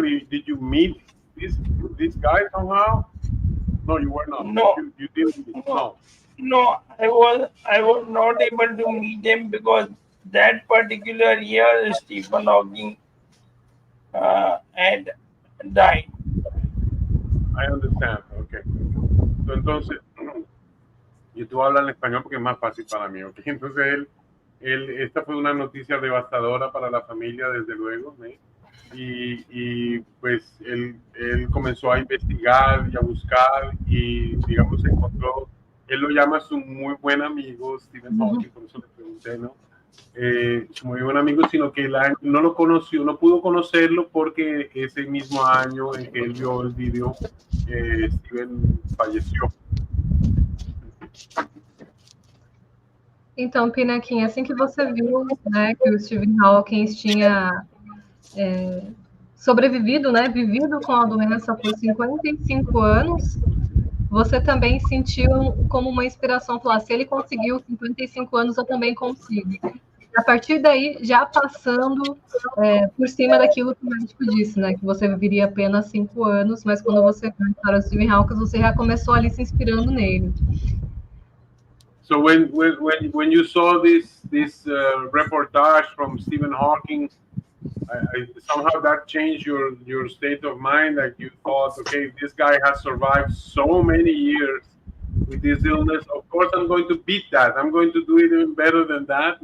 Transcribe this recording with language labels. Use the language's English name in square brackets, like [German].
[English] Did you meet this guy somehow? No, you were not. No, You didn't meet. no, No. no, I was not able to meet him because that particular year Stephen Hawking had died. I understand. Okay. [Spanish] So, entonces, yo te voy a hablar en español porque es más fácil para mí, ¿ok? Entonces, esta fue una noticia devastadora para la familia, desde luego, ¿eh? Y pues él comenzó a investigar y a buscar y, digamos, encontró, él lo llama su muy buen amigo, Stephen Hawking, por eso le pregunté, ¿no? Su muy buen amigo, sino que él no lo conoció, no pudo conocerlo porque ese mismo año en que él vio el video, Stephen falleció. [Portuguese] Então, Pinakin, assim que você viu, né, que o Stephen Hawking tinha sobrevivido, né, vivido com a doença por 55 anos, você também sentiu como uma inspiração, falar, se ele conseguiu 55 anos, eu também consigo. A partir daí, já passando por cima daquilo que o médico disse, né, que você viveria apenas 5 anos, mas quando você viu para o Stephen Hawking, você já começou ali se inspirando nele. [English] So when you saw this reportage from Stephen Hawking, somehow that changed your state of mind. Like you thought, okay, this guy has survived so many years with this illness. Of course, I'm going to beat that. I'm going to do it even better than that.